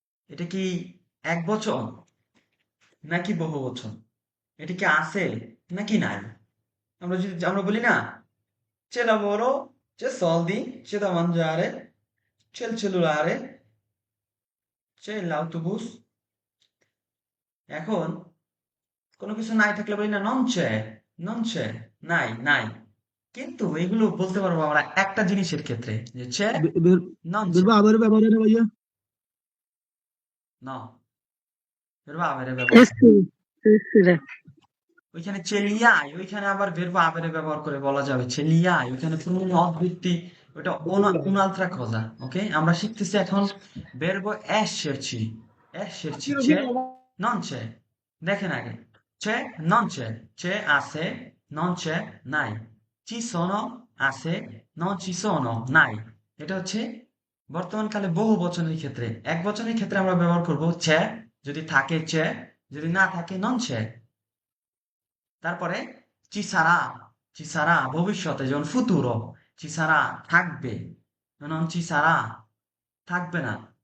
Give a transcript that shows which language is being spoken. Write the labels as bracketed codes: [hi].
[bn] এটা কি এক বচন নাকি বহু বচন, এটা কি আছে নাকি নাই। আমরা বলি না, [it] c'è lavoro, c'è soldi, c'è da mangiare, c'è il cellulare, c'è l'autobus। [bn] এখন কোনো কিছু নাই থাকলে বলি না নন চে, নাই। কিন্তু এগুলো বলতে পারবো আমরা একটা জিনিসের ক্ষেত্রে, যে চে নন চে, Verba avere ব্যবহার হয় ভাইয়া। ন ভেরবা আবেরে ব্যবহার করে। এসছি এসছি রে। ওইখানে চেলিয়াই, ওইখানে আবার ভেরবা আবেরে ব্যবহার করে বলা যাবে চেলিয়াই, ওইখানে কোনো অবৃত্তি, ওটা [it] un'altra cosa। [bn] ওকে, আমরা শিখতেছি এখন [it] verbo esserci c'è non c'è। [bn] দেখেন আগে, [it] c'è non c'è, c'è আছে, non c'è নাই, ci sono আছে, non ci sono নাই। [bn] এটা হচ্ছে বর্তমান কালে বহু বচনের ক্ষেত্রে। এক বচনের ক্ষেত্রে আমরা ব্যবহার করব c'è, যদি থাকে c'è, যদি না থাকে non c'è। তারপরে [it] ci sarà [bn] ভবিষ্যতে, যেমন ফুতুরো, ci sarà থাকবে, [it] non ci sarà [bn] থাকবে না।